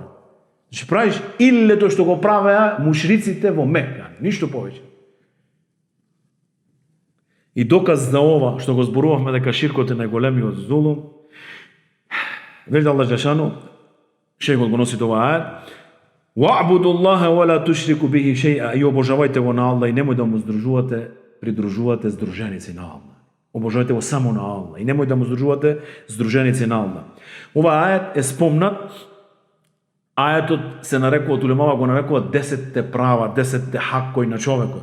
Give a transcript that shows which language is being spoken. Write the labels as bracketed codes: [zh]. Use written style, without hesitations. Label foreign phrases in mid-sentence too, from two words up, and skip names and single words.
[mk] Значи правиш иллето што го правеа мушриците во Мекка, ништо повеќе. И доказ за ова што го зборувавме дека ширкот е најголемиот зулум, вели [ar] الله جل شأنه, [mk] шејхот го носи тоа ајет: [ar] "واعبدوا الله ولا تشركوا به شيئا", [mk] и обожавајте го на Аллах и немој да му придружувате здруженици на Аллах. Обожавајте го само на Аллах и немој да му здружувате здруженици на Аллах. Ова ајет е спомнат. Ајетот се нарекува, од улемава го нарекува 10 права, 10 хакои на човекот.